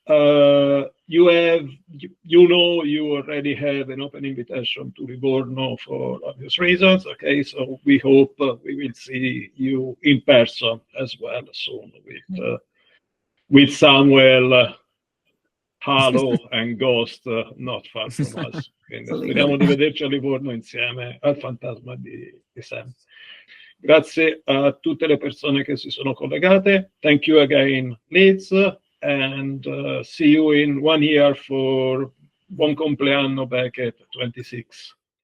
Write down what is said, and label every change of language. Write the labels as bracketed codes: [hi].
[en] You already have an open invitation to Livorno for obvious reasons. Okay, so we hope we will see you in person as well soon with Samuel, Halo and Ghost not far from us. [it] Quindi speriamo di vederci a Livorno insieme al fantasma di Sam. Grazie a tutte le persone che si sono collegate. [en] Thank you again, Liz, and see you in 1 year for Buon Compleanno Beckett 26.